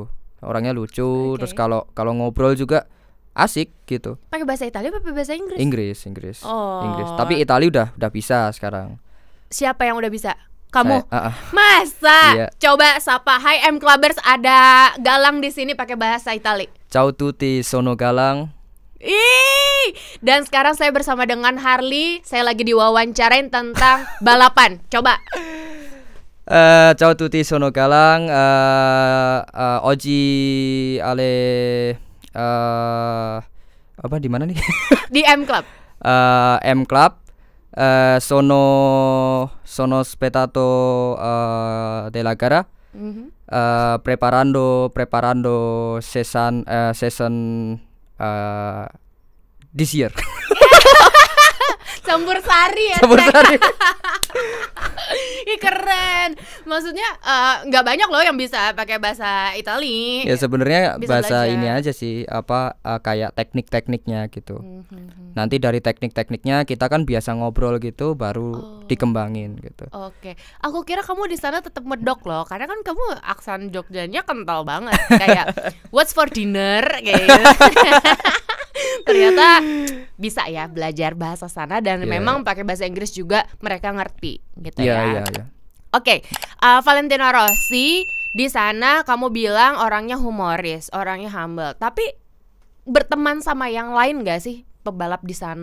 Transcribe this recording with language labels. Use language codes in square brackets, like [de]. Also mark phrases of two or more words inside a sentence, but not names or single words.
[id] Terus kalau ngobrol juga asik gitu. Pakai bahasa Italia apa bahasa Inggris? Inggris. Tapi Italia udah bisa sekarang. Siapa yang udah bisa? Kamu? Masa? Iya. Coba sapa, Hai M Clubbers, ada Galang di sini pakai bahasa Italia. [it] Ciao tutti, sono Galang. [id] Dan sekarang saya bersama dengan Harley. Saya lagi diwawancarain tentang balapan. Coba. [it] Ciao tutti, sono Galang. Oggi alle [id] apa di mana nih? Di M Club. M Club. [it] Sono spettato della gara. [en] Preparando season this year. [id] Campur sari ya. Ih keren. Maksudnya nggak banyak loh yang bisa pakai bahasa Itali. Ya sebenarnya bahasa belajar. Ini aja sih kayak teknik-tekniknya gitu. Nanti dari teknik-tekniknya kita kan biasa ngobrol gitu baru dikembangin gitu. Oke. Aku kira kamu di sana tetap medok loh, karena kan kamu aksen Jogjanya kental banget. Kayak [en] what's for dinner [id] kayak gitu. Ternyata bisa ya belajar bahasa sana dan memang pakai bahasa Inggris juga mereka ngerti gitu ya. Oke, Valentino Rossi di sana kamu bilang orangnya humoris, orangnya humble. Tapi berteman sama yang lain gak sih pebalap di sana?